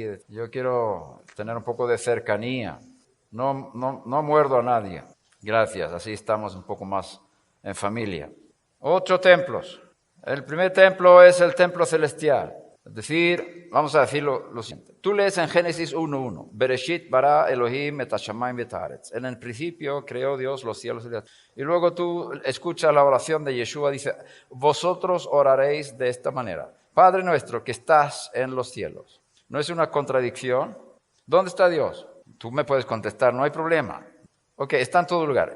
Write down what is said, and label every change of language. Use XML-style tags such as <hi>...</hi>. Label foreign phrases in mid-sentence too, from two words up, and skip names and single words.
<es>Yo quiero tener un poco de cercanía. No muerdo a nadie. Gracias, así estamos un poco más en familia. 8 templos. El primer templo es el templo celestial. Es decir, vamos a decirlo lo siguiente. Tú lees en Génesis 1:1.</es> <he>בראשית ברא אלהים את השמים ואת הארץ.</he> <es>En el principio creó Dios los cielos y la tierra. Y luego tú escuchas la oración de Yeshua, dice, vosotros oraréis de esta manera. Padre nuestro que estás en los cielos. ¿No es una contradicción? ¿Dónde está Dios? Tú me puedes contestar, no hay problema. Ok, está en todo lugar.</es>